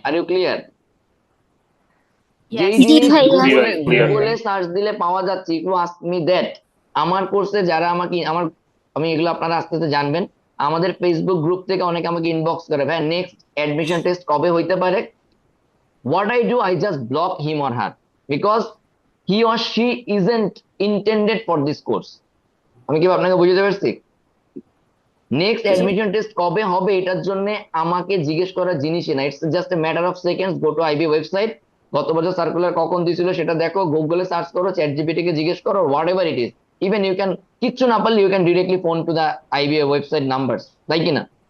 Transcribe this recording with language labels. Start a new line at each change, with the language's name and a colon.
English: Are you clear? যেই yes.
Bangla: জিনিস
English: clear.
Bangla: গুগলে সার্চ দিলে পাওয়া যাচ্ছে,
English: You ask me that.
Bangla: আমার কোর্সে যারা আমাকে আমি এগুলো আপনারা আস্তে আস্তে জানবেন। আমাদের ফেসবুক গ্রুপ থেকে অনেকে আমাকে ইনবক্স করে, ভাই নেক্সট অ্যাডমিশন টেস্ট কবে হইতে পারে?
English: What I do, I just block him or her because he or she isn't intended for this course.
Bangla: আমি কি আপনাকে বুঝতে পারছি? নেক্সট অ্যাডমিশন টেস্ট কবে হবে এটার জন্য আমাকে জিজ্ঞেস করার জিনিসই না,
English: It's just a matter of seconds. Go to IB website,
Bangla: গত বছর সার্কুলার কখন দিয়েছিল সেটা দেখো, গুগলে সার্চ করো, চ্যাট জিপিটি কে জিজ্ঞেস করো,
English: Whatever it is. Even you can,
Bangla: কিচ্ছু না পারলে
English: you can directly phone to the IBA website numbers,
Bangla: তাই কিনা?